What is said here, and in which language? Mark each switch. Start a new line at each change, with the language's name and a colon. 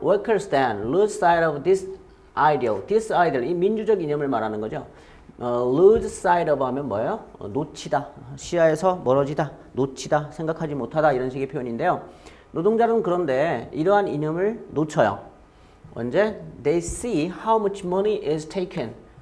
English: Workers stand, lose sight of this ideal. This ideal,
Korean: 이 민주적 이념을 말하는 거죠.
English: lose sight of
Korean: 하면 뭐예요? 놓치다. 시야에서 멀어지다. 놓치다. 생각하지 못하다. 이런 식의 표현인데요. 노동자는 그런데 이러한 이념을 놓쳐요. 언제?
English: They see how much money is taken.